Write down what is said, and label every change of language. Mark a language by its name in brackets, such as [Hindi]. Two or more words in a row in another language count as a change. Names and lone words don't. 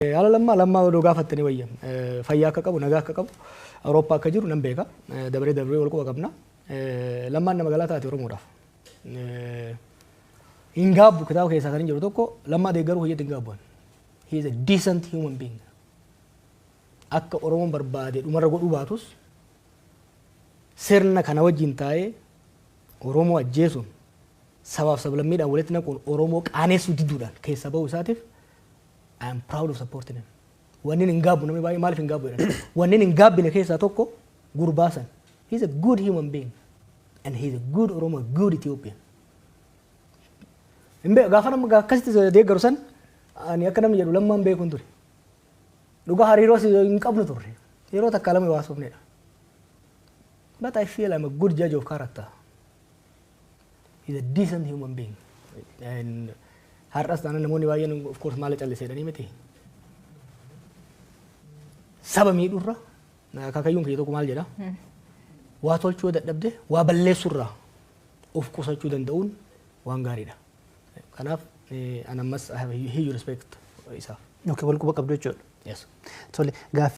[Oromo] Ala lammaa odoo gaafattanii wayya fayyaa akka qabu nagaa akka qabu Awurooppaa akka jiru nan beeka dabree wal quba qabna lammaan nama galataati Oromoodhaaf hin gaabbu kitaaba keessaa kan jiru tokko lammaa deeggaruu hojjetu hin gaabbuan [English] he is a decent human being [Oromo] akka Oromoon barbaade dhumarra godhuu baatus sirna kana wajjin taa'ee Oromoo ajjeesuun sabaaf sablammiidhaan walitti naquun Oromoo qaaneessuu diduudhaan keessa ba'uu isaatiif [English] I am proud of supporting him. [Oromo] Wanni hin gaabbu namni baay'ee maaliif hin gaabbu jedhan wanni hin gaabbine keessaa tokko gurbaasan [English] he is a good human being and he is a good Oromo, a good Ethiopian. [Oromo] Gaafa nama akkasitti deeggaru san ani akka namni jedhu lammaan beekuun ture dhugaa hariiroo hin qabnu turre yeroo takka lama waasofnedha. [English] But I feel I'm a good judge of character. He's a decent human being. [Oromo] And har'as taanaan namoonni baay'een [English] of course [Oromo] maal calliseedhanii miti. Saba miidhurra akaakayyuun kiyya tokko maal jedha waa tolchuu dadhabde waa balleessurraa of qusachuu danda'uun waan gaariidha. Kanaaf an ammas [English] I have a huge respect [Oromo] isaaf. Okay, wal quba qabdu jechuudha. [English] Yes. [Oromo] Tole